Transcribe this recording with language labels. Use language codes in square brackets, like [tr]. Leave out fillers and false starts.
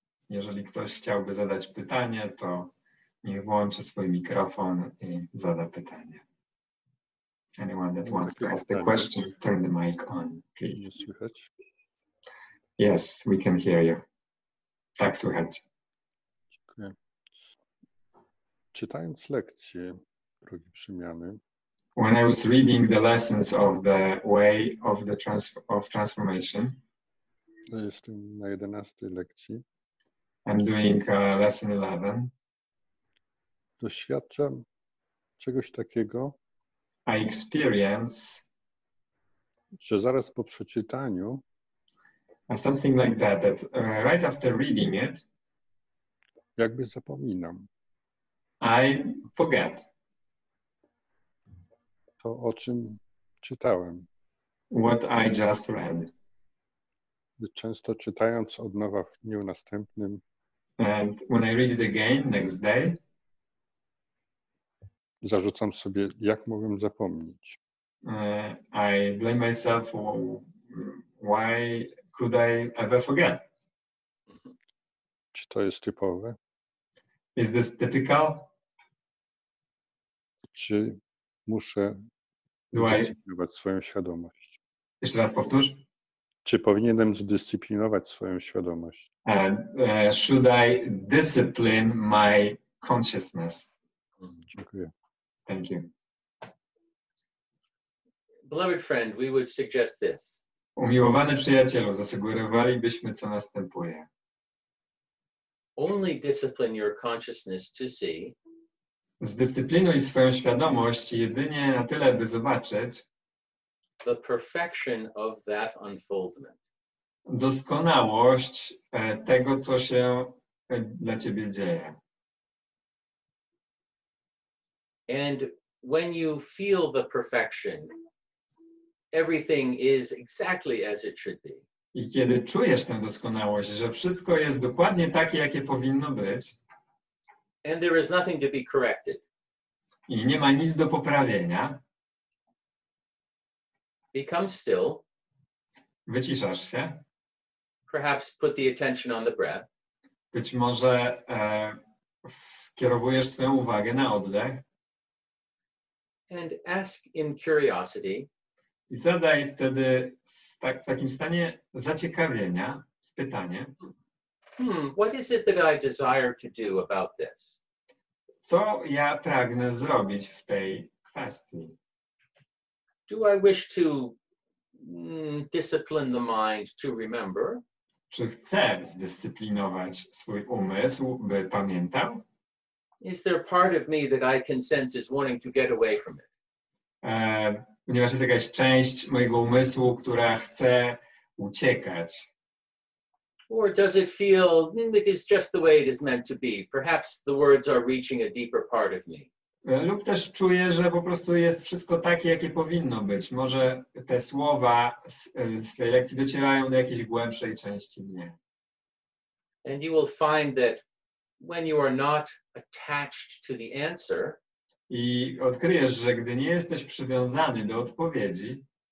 [pl] Jeżeli ktoś chciałby zadać pytanie, to niech włączy swój mikrofon i zada pytanie. [en] Anyone that wants to ask the question, turn the mic on, please. [pl] Słychać? [en] Yes, we can hear you. [pl] Tak, słychać. Dziękuję. Czytając lekcje drogi przemiany, [en] when I was reading the lessons of the way of the transformation, [pl] jestem na 11 lekcji, [en] I'm doing lesson 11. [pl] Doświadczam czegoś takiego, [en] I experience [pl] że zaraz po przeczytaniu [en] something like that, right after reading it, [pl] jakby zapominam [en] I forget [pl] to, o czym czytałem. [en] what I just read. [pl] Często czytając od nowa w dniu następnym, [en] And when I read it again next day, [pl] zarzucam sobie, jak mogłem zapomnieć. [en] I blame myself, why could I ever forget? [pl] Czy to jest typowe? [en] Is this typical? [pl] Czy muszę zdyscyplinować swoją świadomość? Jeszcze raz powtórz. Czy powinienem zdyscyplinować swoją świadomość? [en] Should I discipline my consciousness? [pl] Dziękuję. [en] Thank you. Beloved friend, we would suggest this. [pl] Umiłowany przyjacielu, zasugerowalibyśmy, co następuje. [en] Only discipline your consciousness to see. [pl] Zdyscyplinuj swoją świadomość jedynie na tyle, by zobaczyć [en] the perfection of that unfoldment. [pl] Doskonałość tego, co się dla ciebie dzieje. [en] And when you feel the perfection, everything is exactly as it should be. [pl] I kiedy czujesz tę doskonałość, że wszystko jest dokładnie takie, jakie powinno być, [en] and there is nothing to be corrected, [pl] i nie ma nic do poprawienia, [en] become still, [pl] wyciszasz się, [en] perhaps put the attention on the breath, [pl] być może skierowujesz swoją uwagę na oddech [en] and ask in curiosity, [pl] i zadaj wtedy w takim stanie zaciekawienia pytanie, [en] what is it that I desire to do about this? [pl] Co ja pragnę zrobić w tej kwestii? [en] Do I wish to discipline the mind to remember? [pl] Czy chcę zdyscyplinować swój umysł, by pamiętał? [en] Is there part of me that I can sense is wanting to get away from it? [pl] Ponieważ jest jakaś część mojego umysłu, która chce uciekać. [en] Or does it feel it is just the way it is meant to be? Perhaps the words are reaching a deeper part of me. [pl] Lub też czuję, że po prostu jest wszystko takie, jakie powinno być. Może te słowa z tej lekcji docierają do jakiejś głębszej części mnie. [en] And you will find that when you are not attached to the answer, [pl] i odkryjesz, że gdy nie jesteś przywiązany do odpowiedzi,